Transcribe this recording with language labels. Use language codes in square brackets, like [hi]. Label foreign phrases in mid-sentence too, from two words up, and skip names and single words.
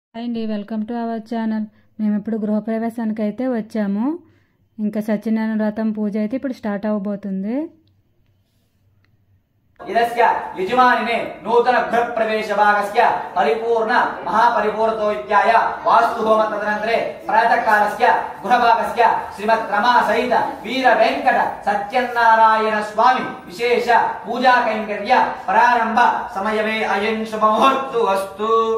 [en] Hi అండి, welcome to our channel. [te] మేము ఇప్పుడు గృహప్రవేశానికి అయితే వచ్చాము. ఇంకా సత్యనారాయణ వ్రతం పూజ అయితే ఇప్పుడు స్టార్ట్ అవబోతుంది. [sa] इदस्य यजमानिने नूतन गृह प्रवेश भागस्य परिपूर्ण महापरिपूर्णतो इत्याय वास्तु होम तदनन्तरे प्रातः कालस्य गृहभागस्य श्रीमत् रमा सहित वीर वेंकट सत्यनारायण स्वामी विशेष पूजा कैंकर्य प्रारंभ समयवे अयं शुभ मुहूर्तु अस्तु.